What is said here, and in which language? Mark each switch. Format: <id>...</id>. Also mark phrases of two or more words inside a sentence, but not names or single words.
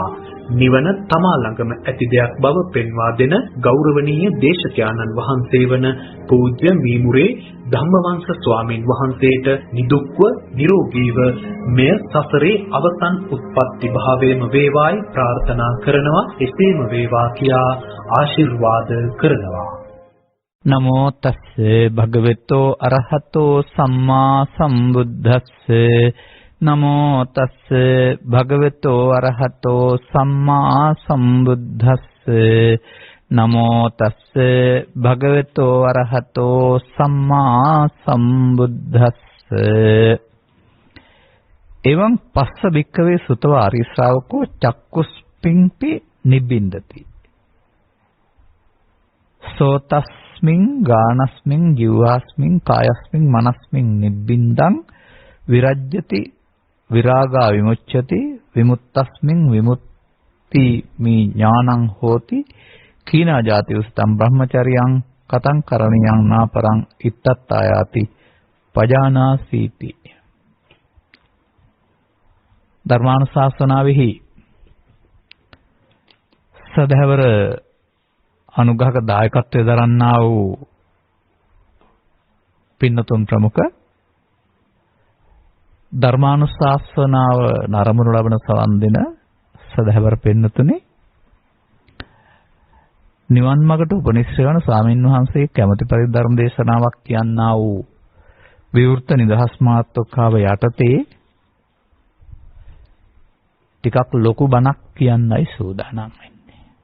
<si>නිවන තමා ළඟම ඇති දෙයක් බව පෙන්වා දෙන ගෞරවනීය දේශකයාණන් වහන්සේ වන පූජ්‍ය මීමුරේ ධම්මවංශ ස්වාමීන් වහන්සේට නිදුක්ව නිරෝගීව මෙය සසරේ අවසන් උත්පත්ති භාවයේම වේවායි ප්‍රාර්ථනා කරනවා. එසේම වේවා කියා ආශිර්වාද කරනවා.</si> <pi>නමෝ තස්ස භගවතෝ අරහතෝ සම්මා සම්බුද්දස්ස නමෝ තස්ස භගවතෝ අරහතෝ සම්මා සම්බුද්දස්ස නමෝ තස්ස භගවතෝ අරහතෝ සම්මා සම්බුද්දස්ස. එවං පස්ස භික්ඛවේ සුතව ආර්ය ශ්‍රාවකෝ චක්කුස්පින්පි නිබ්බින්දති සෝතස්මින් ගානස්මින් ජීවාස්මින් කායස්මින් මනස්මින් නිබ්බින්දං විරජ්‍යති විරාගා විමුච්ඡති විමුක්තස්මින් විමුක්ති මේ ඥානං හෝති කීනා ජාති උස්තම් බ්‍රහ්මචර්යං කතං කරණියං නාපරං ඉත්තත්තායාති පජානාසීති.</pi> <si>ධර්මානුශාසනාවෙහි සදහවර අනුග්‍රහක දායකත්වයේ දරන්නා වූ පින්නතුන් ප්‍රමුඛ ධර්මානුශාසනාව නරඹනු ලබන සවන් දෙන සදහවර පින්නතුනි, නිවන් මාර්ගට උපනිශ්‍රේ වන ස්වාමින් වහන්සේ කැමැති පරිදි ධර්ම දේශනාවක් කියන්නා වූ විවෘත නිදහස් මාතෘකාව යටතේ ටිකක් ලොකු බණක් කියන්නයි සූදානම් වෙන්නේ.</si>